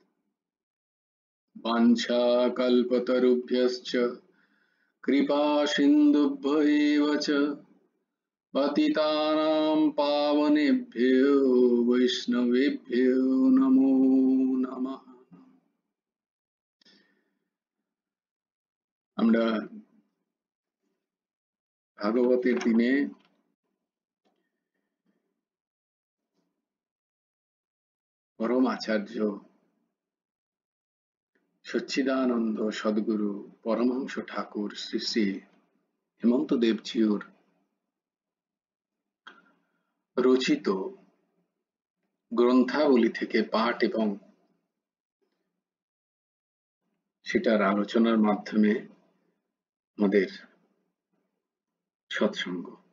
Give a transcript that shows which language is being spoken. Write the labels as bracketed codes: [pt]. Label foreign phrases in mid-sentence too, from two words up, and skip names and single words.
[sa] वाञ्छाकल्पतरुभ्यश्च कृपासिन्धुभ्यैव च पतितानां पावनेभ्यो वैष्णवेभ्यो नमो नमः। [bn] আমরা ভাগবতের দিনে পরম আচার্য সচ্চিদানন্দ সদ্গুরু পরমহংস ঠাকুর শ্রী শ্রী হেমন্ত দেবজিউর রচিত গ্রন্থাবলী থেকে পাঠ এবং সেটার আলোচনার মাধ্যমে আমাদের সৎসঙ্গ।